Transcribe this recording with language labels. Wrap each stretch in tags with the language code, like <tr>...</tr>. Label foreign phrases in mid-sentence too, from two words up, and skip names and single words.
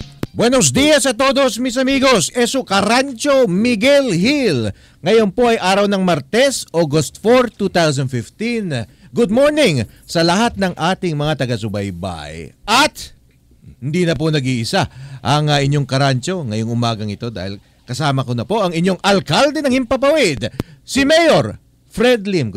<es>Buenos días a todos mis amigos. Eso Carancho Miguel Hill.</es> <tl>Ngayon po ay araw ng Martes, August 4, 2015.</tl> <en>Good morning</en> <tl>sa lahat ng ating mga taga-subaybay. At hindi na po nag-iisa ang inyong Carancho ngayong umagang ito dahil kasama ko na po ang inyong alkalde ng Himpapawid, si Mayor Fred Lim.</tl>